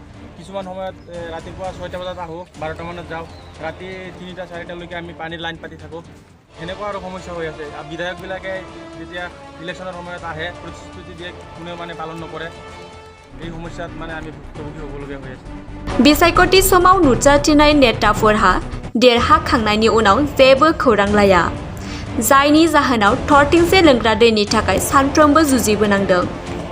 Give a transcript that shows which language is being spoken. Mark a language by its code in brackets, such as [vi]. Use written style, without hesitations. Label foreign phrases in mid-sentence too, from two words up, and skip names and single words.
[as] কিছুমান সময়ত ৰাতিপুৱা 6টা বজাত আহোঁ, 12টা মানত যাওঁ, ৰাতি 3টা-4টালৈকে আমি পানীৰ লাইন পাতি থাকোঁ। সেনেকুৱা আৰু সমস্যা হৈ আছে। বিধায়কবিলাকে যেতিয়া ইলেকশ্যনৰ সময়ত আহে, প্ৰতিশ্ৰুতি দিয়ে, কোনেও মানে পালন নকৰে। এই সমস্যাত মানে আমি ভুক্তভোগী হ'বলগীয়া হৈ আছে। [brx] बिसायख'थि समाव नुजाथिनाय नेताफोरहा देरहाखांनायनि उनाव जेबो खौरां लाया, जायनि जाहोनाव थरथिंसे लोंग्रा दैनि थाखाय सानफ्रोमबो जुजिबोनांदों।